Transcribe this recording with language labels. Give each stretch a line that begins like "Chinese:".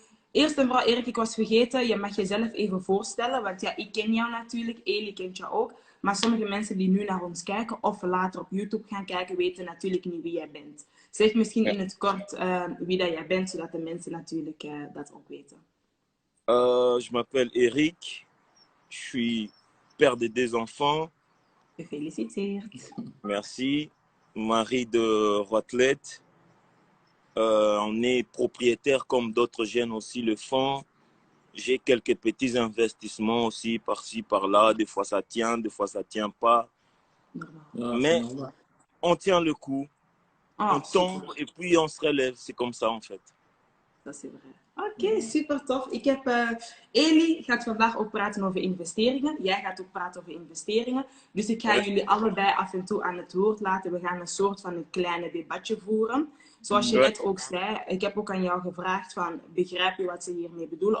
Dutch: Eerst en vooral, Erik, ik was vergeten, je mag jezelf even voorstellen. Want ja, ik ken jou natuurlijk, Eli kent jou ook. Maar sommige mensen die nu naar ons kijken of later op YouTube gaan kijken, weten natuurlijk niet wie jij bent. Zeg misschien in het kort wie dat jij bent, zodat de mensen natuurlijk dat ook weten.
French: Je m'appelle Eric, je suis père de 2 enfants.
Dutch: Gefeliciteerd.
French: Merci. Mari de Rotlet. On est propriétaire comme d'autres jeunes aussi le font. j'ai quelques petits investissements aussi, par-ci, par-là. Des fois, ça tient, des fois, ça tient pas. Mais on tient le coup, on tombe et puis on se relève. C'est comme ça, en fait.
Dutch: Dat is vrai. Oké, super tof. Eli gaat vandaag ook praten over investeringen. Jij gaat ook praten over investeringen. Dus ik ga jullie allebei af en toe aan het woord laten. We gaan een soort van een kleine debatje voeren. Zoals je net ook zei, ik heb ook aan jou gevraagd van, begrijp je wat ze hiermee bedoelen?